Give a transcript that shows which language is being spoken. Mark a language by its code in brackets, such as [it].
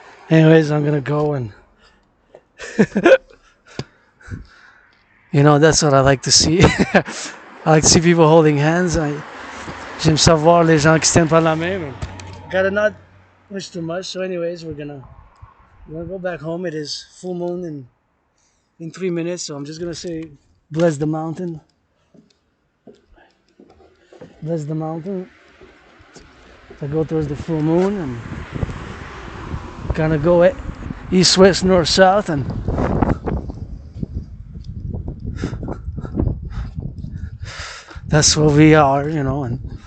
[en] Anyways, I'm gonna go and you know, that's what I like to see. I like to see people holding hands. [fr] J'aime savoir les gens qui se tiennent par la main. [en] But gotta not wish too much. So anyways, we're gonna go back home. It is full moon in 3 minutes. So I'm just gonna say, bless the mountain. Bless the mountain. To go towards the full moon and kind of go east, west, north, south, and that's where we are, you know. And